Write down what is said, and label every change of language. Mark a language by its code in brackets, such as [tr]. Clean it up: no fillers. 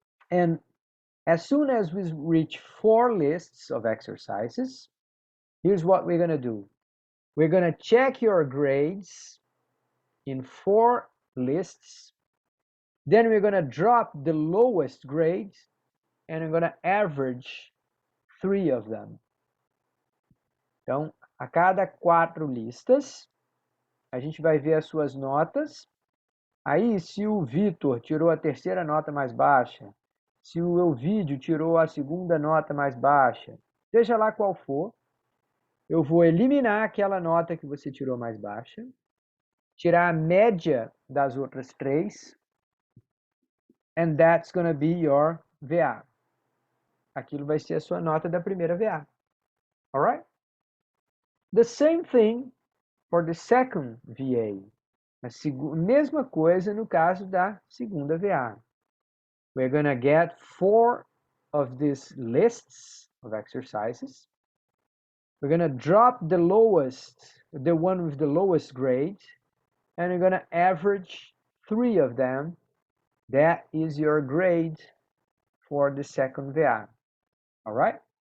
[en] And as soon as we reach 4 lists of exercises, here's what we're going to do. We're going to check your grades in 4 lists. Then we're going to drop the lowest grade and we're going to average 3 of them. [pt] Então, a cada 4 listas, a gente vai ver as suas notas. Aí, se o Vitor tirou a terceira nota mais baixa, se o Elvídio tirou a segunda nota mais baixa, seja lá qual for, eu vou eliminar aquela nota que você tirou mais baixa, tirar a média das outras 3, [en] and that's going to be your VA. [pt] Aquilo vai ser a sua nota da primeira VA. Alright? [en] The same thing for the second VA. [pt] A mesma coisa no caso da segunda VA. [en] We're going to get 4 of these lists of exercises. We're going to drop the one with the lowest grade, and we're going to average 3 of them. That is your grade for the second VA. All right?